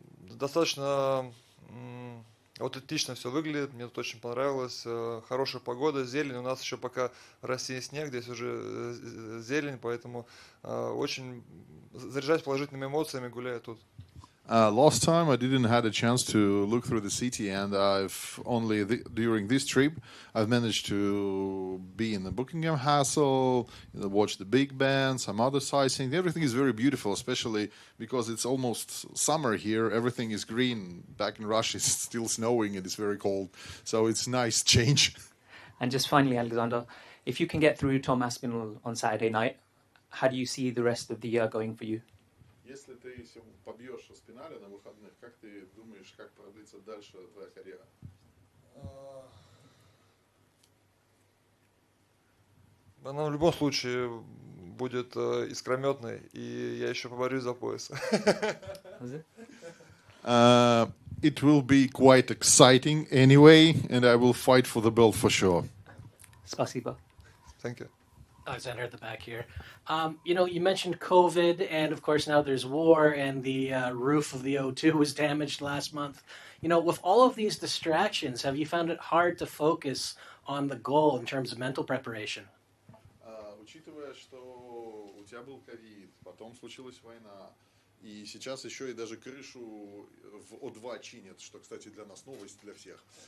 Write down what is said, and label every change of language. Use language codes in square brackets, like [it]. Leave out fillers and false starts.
[ru] Достаточно аутентично все выглядит, мне тут очень понравилось. Хорошая погода, зелень. У нас еще пока в России снег, здесь уже зелень, поэтому очень заряжать положительными эмоциями, гуляя тут. [en] Last time I didn't had a chance to look through the city, and I've only during this trip I've managed to be in the Buckingham Castle, watch the Big Ben, some other sightseeing. Everything is very beautiful, especially because it's almost summer here. Everything is green. Back in Russia, it's still snowing and it's very cold, so it's nice change. And just finally, Alexander, if you can get through Tom Aspinall on Saturday night, how do you see the rest of the year going for you? [ru] Если ты побьешь Аспиналя на выходных, как ты думаешь, как продлится дальше твоя карьера? Она в любом случае будет искрометной, и я еще поборюсь за пояс. [en] Was it? It will be quite exciting anyway, and I will fight for the belt for sure. [ru] Spasiba. [en] Thank you. Alexander at the back here. You mentioned COVID, and of course now there's war, and the roof of the O2 was damaged last month. With all of these distractions, have you found it hard to focus on the goal in terms of mental preparation? [ru] Учитывая, что у тебя был ковид, потом случилась война, и сейчас еще и даже крышу в О2 чинят, что, кстати, для нас новость, для всех.